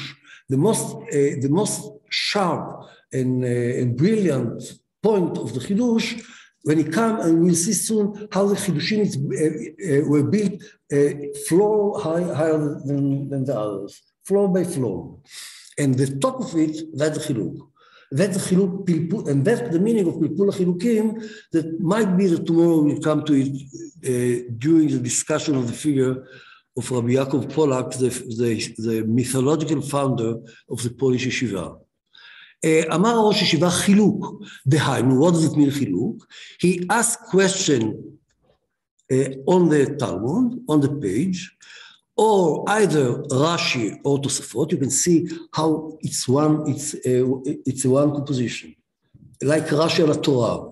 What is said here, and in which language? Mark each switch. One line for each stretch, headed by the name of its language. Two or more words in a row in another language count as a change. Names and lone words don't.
English: The most sharp and brilliant point of the chidush, when it comes, and we'll see soon how the chidushim were built floor higher than the others, floor by floor, and the top of it, that's the chiluk. That's the
Hebrew: חילוק פלפול,
English: and that's the meaning of
Hebrew: פלפול חילוקים.
English: That might be that tomorrow we'll come to it during the discussion of the figure of Rabbi Yaakov Polak, the mythological founder of the Polish yeshiva.
Hebrew: אמר ראש ישיבה חילוק, דהיינו,
English: what does it mean חילוק? He asked question on the Talmud, on the page, or either Rashi or Tosafot. You can see how it's one composition. Like Rashi al Torah.